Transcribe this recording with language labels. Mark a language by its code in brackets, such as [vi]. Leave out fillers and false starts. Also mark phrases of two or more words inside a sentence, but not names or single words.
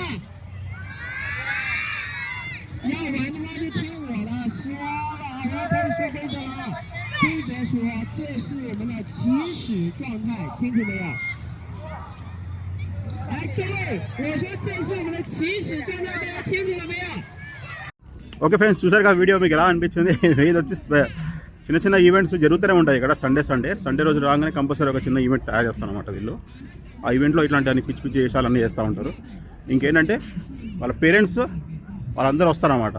[zh] 要玩的话就听我的，失望了，我要开始说规则了。规则说这是我们的起始状态，清楚没有？来，各位，我说这是我们的起始状态，大家清楚了没有？ [en] okay friends, [te] చూసారుగా వీడియో మీకు ఎలా అనిపించింది? ఇది వచ్చి చిన్న చిన్న ఈవెంట్స్ జరుగుతూనే ఉంటాయి ఇక్కడ. సండే రోజు రాగానే కంపల్సరీ ఒక చిన్న ఈవెంట్ తయారు చేస్తాను అనమాట వీళ్ళు. ఆ ఈవెంట్లో ఇట్లాంటి అన్ని పిచ్చి పిచ్చి వేషాలన్నీ చేస్తూ ఉంటారు. ఇంకేంటంటే వాళ్ళ పేరెంట్స్ వాళ్ళందరూ వస్తారన్నమాట.